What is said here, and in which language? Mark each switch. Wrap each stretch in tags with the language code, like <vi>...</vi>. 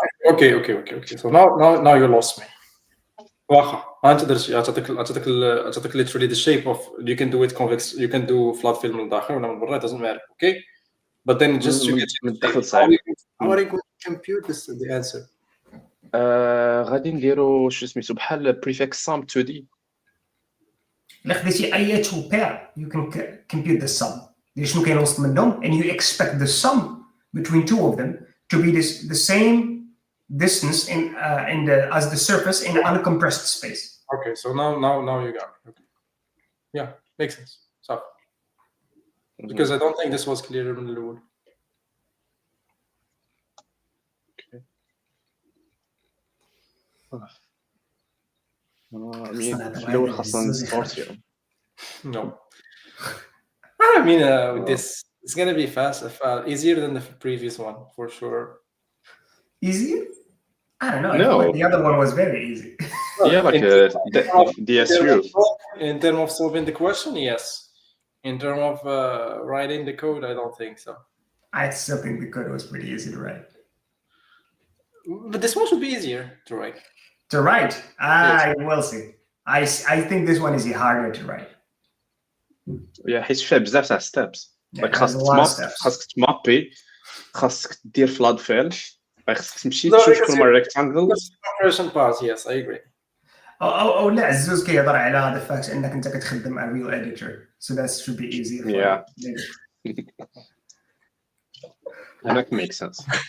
<en>Okay. So now you lost me.</en> <ar>واخا انت درتي عطاتك</ar> <en>literally the shape of you can do it convex, you can do flat fill</en> <ar>من الداخل ولا من برا,</ar> <en>it doesn't matter. Okay, but then just you get</en> <ar>من الداخل صعيب.</ar> <en>are you going to compute this the answer?</en> <ar>غادي نديرو شو سميتو بحال</ar> <en>prefix sum 2D.</en> <ar>إلا خديتي أي</ar> <en>two pair you can compute the sum.</en> <ar>دير شنو كاين وسط منهم</ar> <en>and you expect the sum between two of them to be the same distance in the as the surface in uncompressed space. Okay, so now you got me. Okay. Yeah, makes sense. So because I don't think this was clear</en> <ar>من الأول.</ar> <en>I mean,</en> <ar>الأول خاصنا نستورتي.</ar> <en>No. I mean, with this, it's gonna be easier than the previous one for sure. Easy? I don't know. No. I feel like the other one was very easy. Yeah, like DSU. In terms of solving the question, yes. In terms of writing the code, I don't think so. I still think the code was pretty easy to write. But this one should be easier to write. To write? We'll see. I think this one is harder to write. Yeah,</en> <ar>حيت فيها بزاف تاع steps.</ar> <en>Yeah, like it has a lot of steps.</en> <ar>خاصك تمابي, خاصك دير flood fill, خاصك تمشي تشوف شكون هما rectangles.</ar> <en>Compression part, yes, I agree.</en> <ar>أو لا عزوز كيهضر على</ar> <en>the fact</en> <ar>انك انت كتخدم</ar> <en>a real editor, so that should be easier for Yeah. you. That makes sense.</en>